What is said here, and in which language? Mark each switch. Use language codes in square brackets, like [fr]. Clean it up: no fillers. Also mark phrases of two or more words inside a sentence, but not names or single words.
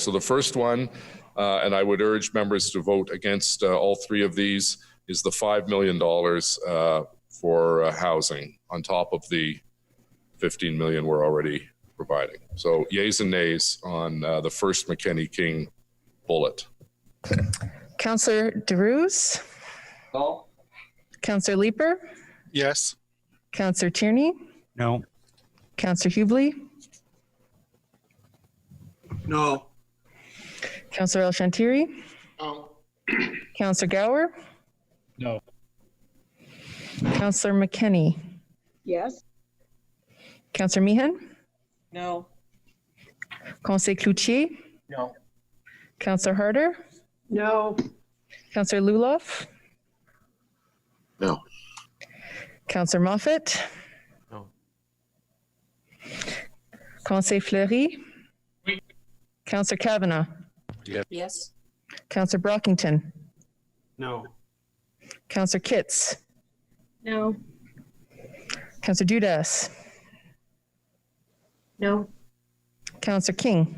[en] So the first one, and I would urge members to vote against all 3 of these, is the $5 million for housing on top of the 15 million we're already providing. So yays and nays on the first McKenney King bullet. Councillor DeRuse? No. Councillor Leeper? Yes. Councillor Tierney? No. Councillor Hubley? No. Councillor El Shantiri? No. Councillor Gower? No. Councillor McKenney? Yes. Councillor Meehan? No. Conseil Cloutier? No. Councillor Harder? No. Councillor Luloff? No. Councillor Moffat? No. Conseil Fleury? Oui. Councillor Kavanagh? Yes. Councillor Brockington? No. Councillor Kitts? No. Councillor Dudas? No. Councillor King?